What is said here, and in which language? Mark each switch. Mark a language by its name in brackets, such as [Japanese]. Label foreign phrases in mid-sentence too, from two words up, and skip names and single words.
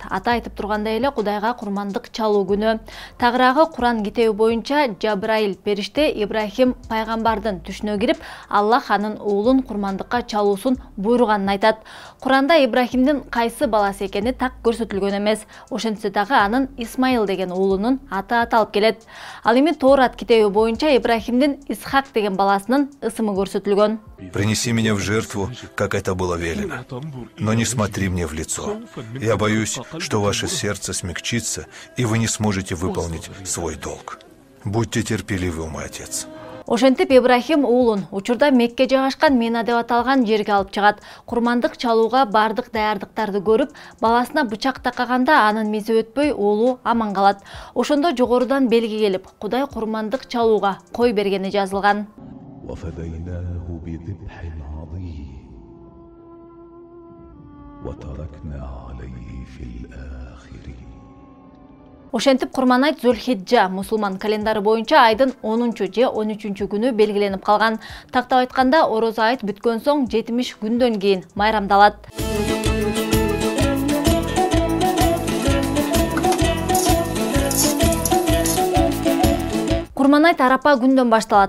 [Kyrgyz] Ата айтып тургандай эле Кудайга курмандык чалуу күнү. Тагыраагы Куран китеби боюнча Жабраил периште Ибрахим пайгамбардын түшүнө кирип, Аллах анын уулун курмандыкка чалуусун буйруганын айтат. Куранда Ибрахимдин кайсы баласы экени так көрсөтүлгөн эмес. Ошентсе дагы анын Исмаил деген уулунун аты аталып келет. Ал эми Торат китеби боюнча Ибрахимдин Исхак деген баласынын ысымы көрсөтүлгөн. [Russian] Принеси меня в жертву, как это было велено. Но не смотри мне в лицо. Я боюсь, что ваше сердце смягчится, и вы не сможете выполнить свой долг. Будьте терпеливы, мой отец. [Kyrgyz] Ошентип Ибрахим уулун учурда Мекке жайгашкан Мина деп аталган жерге алып чыгат. Курмандык чалууга бардык даярдыктарды көрүп, баласына бычак такаганда анын мизи өтпөй уулу аман калат. Ошондо жогорудан белги келип, Кудай курмандык чалууга кой бергени жазылган. [Arabic] وفديناه بذبح عظيم وتركنا عليه في الآخرين. [Kyrgyz] Ошентип Курманайт Зулхиджа мусулман календары боюнча айдын 10-чу же 13-чү күнү белгиленип калган. Тактап айтканда, орозо айт бүткөн соң 70 күндөн кийин майрамдалат. Курманайт Арапа күндөн башталат.